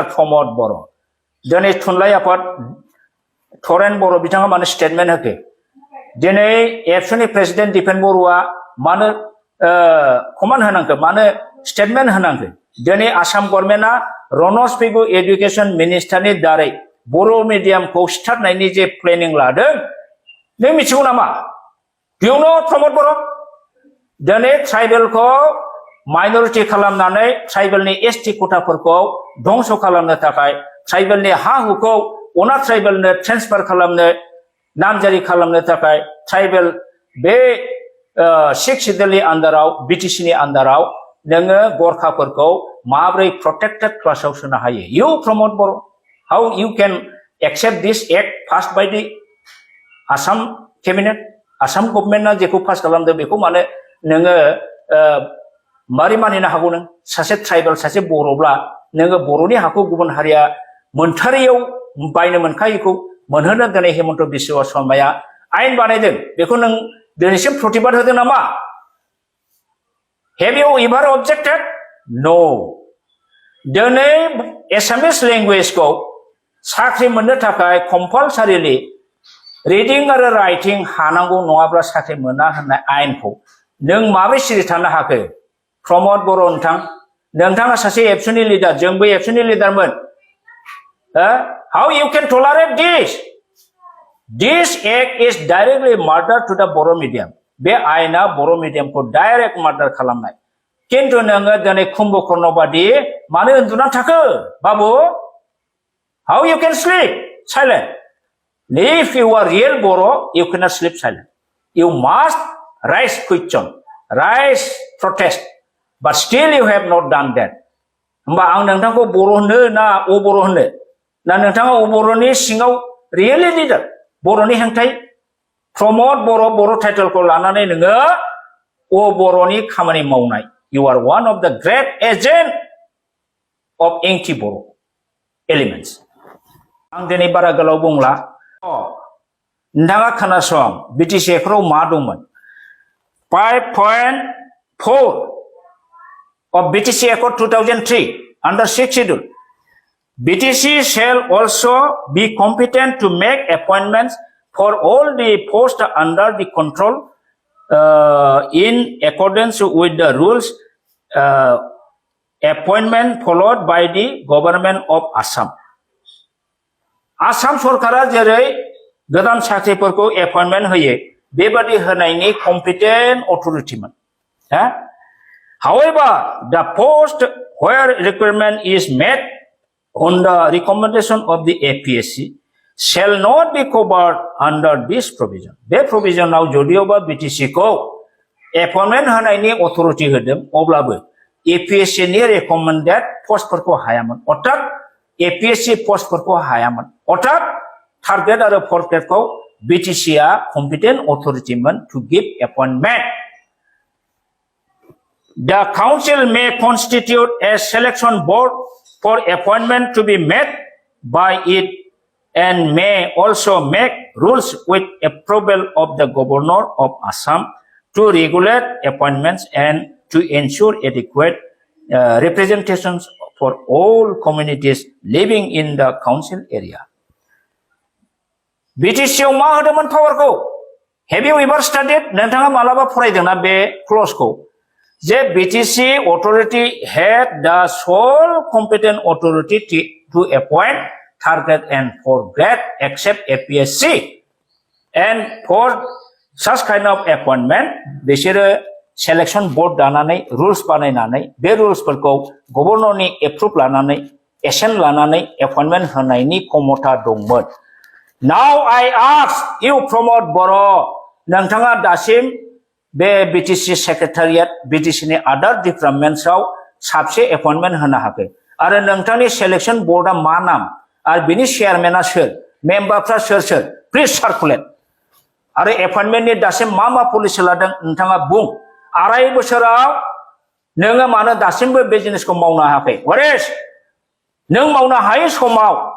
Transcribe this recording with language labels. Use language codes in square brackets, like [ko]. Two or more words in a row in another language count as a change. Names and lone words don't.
[brx] प्रमोद बर' दिनै थुनलाइ आफाद थरेन बर' बिथाङा मानो स्टेटमेन्ट होखो दिनै एबसुनि प्रेसिडेन्ट दिपेन बर'आ मानो कमान्ड होनांखो मानो स्टेटमेन्ट होनांखो दिनै आसाम गभर्नमेन्टआ रनज पेगु [en] education ministerni [brx] दारै बर' मिडियामखौ सिथारनायनि जे प्लेनिं लादों नों मिथिगौ नामा [en] Do you know [brx] प्रमोद बर' दिनै ट्राइबेलखौ माइनरिटी खालामनानै ट्राइबेलनि एसटी कोटाफोरखौ धंस खालामनो थाखाय ट्राइबेलनि हा हुखौ अना ट्राइबेलनो ट्रेन्सफार खालामनो नामजारि खालामनो थाखाय ट्राइबेल बे सिक्स सिडुलनि आन्दाराव BTCनि आन्दाराव नोङो गरखाफोरखौ माब्रै [en] protected classao [brx] सोनो हायो You प्रमोद बर' [en] How you can accept this act passed by the Assam cabinet [brx] आसाम गभर्नमेन्टआ जेखौ पास खालामदों बेखौ माने नोङो मारै मानिनो हागौ नों सासे ट्राइबेल सासे बर'ब्ला नोङो बर'नि हाखौ गुबुन हारिया मोनथारियाव बायनो मोनखायैखौ मोनहोनो दिनै हिमन्त बिश्व शर्माया आयेन बानायदों बेखौ नों दिनैसिम प्रतिबाद होदों नामा [en] Have you ever objected? No. [brx] दिनै [en] Assamese languagekhou [brx] साख्रि मोननो थाखाय [en] compulsorily reading [brx] आरो राइटिं हानांगौ नङाब्ला साख्रि मोना होननाय आयेनखौ नों माबोरै सिरि थानो हाखो प्रमोद बर' नोंथाङा सासे एबसुनि लिडार जोंबो एबसुनि लिडारमोन [en] How you can tolerate this? This act is directly murder to the Boro medium. [brx] बे आयेना बर' मिडियामखौ [en] direct murder [brx] खालामनाय किन्तु नोङो दिनै कुम्भकर्ण बादि मानो उन्दुना थाखो बाबु [en] How you can sleep silent? If you are real Boro, you cannot sleep silent. You must raise question, raise protest, but still you have not done that. [brx] होमबा आं नोंथांखौ बर' होनो ना अबर' होनो ना नोंथाङा अबर'नि सिङाव [en] really leader [brx] बर'नि हेंथायै प्रमोद बर' टाइटेलखौ लानानै नोङो अबर'नि खामानि मावनाय [en] You are one of the great agent of anti Boro elements. [brx] आं दिनै बारा गोलाव बुंला नोंथाङा खोनासं BTC फोराव मा दंमोन [en] 5.4 of BTC Accord 2003 under 6th schedule BTC shall also be competent to make appointments for all the posts under the control in accordance with the rules appointment followed by the government of Assam. [brx] आसाम सरकारा जेरै गोदान साख्रिफोरखौ एपइन्टमेन्ट होयो बेबादि होनायनि [en] competent authoritymon However, the post where requirement is met on the recommendation of the APSC shall not be covered under this provision. [brx] बे provision आव जदियोबा BTC को appointment होनायनि authority होदों अब्लाबो APSC नि [en] recommended post [brx] फोरखौ हायामोन अर्थात APSC post फोरखौ हायामन अर्थात [en] third grade [brx] आरो [en] fourth grade [brx] को BTC आ [en] competent authority [brx] मोन [en] to give appointment. The council may constitute a selection board for appointment to be made by it and may also make rules with approval of the governor of Assam to regulate appointments and to ensure adequate representations for all communities living in the council area. [brx] BTC आव मा होदोंमोन पावारखौ? [en] Have you ever studied? [brx] नोंथाङा मालाबा फरायदोंना बे क्लजखौ? [en] जे BTC authority had the sole competent authority to appoint third grade and fourth grade except APSC. And for such kind of appointment, बिसोरो selection board दानानै rules [brx] बानायनानै बे [en] rules [brx] फोरखौ गभर्नरनि [en] approve लानानै assent लानानै appointment [brx] होनायनि क्षमता दंमोन. [en] Now I ask you promote Boro [brx] नोंथाङा दासिम बे BTC secretariat BTC नि [en] other departments [brx] आव साबसे appointment होनो हाखै आरो नोंथांनि [en] selection board [brx] आ मा नाम आरो बिनि chairman आ सोर मेम्बारफ्रा सोर [en] please circulate [brx] आरो appointment नि दासिम मा policy लादों नोंथाङा बुं 2.5 बोसोराव नोङो मानो दासिमबो बे जिनिसखौ मावनो हायाखै [en] what is [brx] नों मावनो हायै समाव